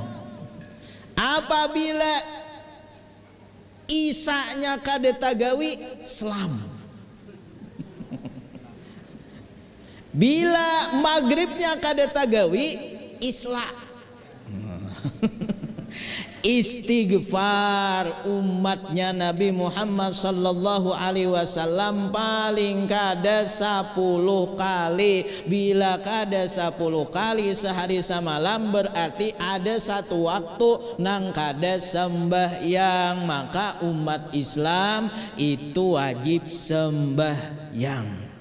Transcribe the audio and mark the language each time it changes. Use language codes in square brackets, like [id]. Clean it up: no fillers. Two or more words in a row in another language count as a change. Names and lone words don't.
[bjn] Apabila Isyanya kada tagawi, Islam. Bila maghribnya kada tagawi, Islam. Istighfar umatnya Nabi Muhammad [ar] sallallahu alaihi wasallam [bjn] paling kada 10 kali. Bila kada 10 kali sehari semalam berarti ada satu waktu nang kada sembahyang, maka umat Islam itu wajib sembahyang.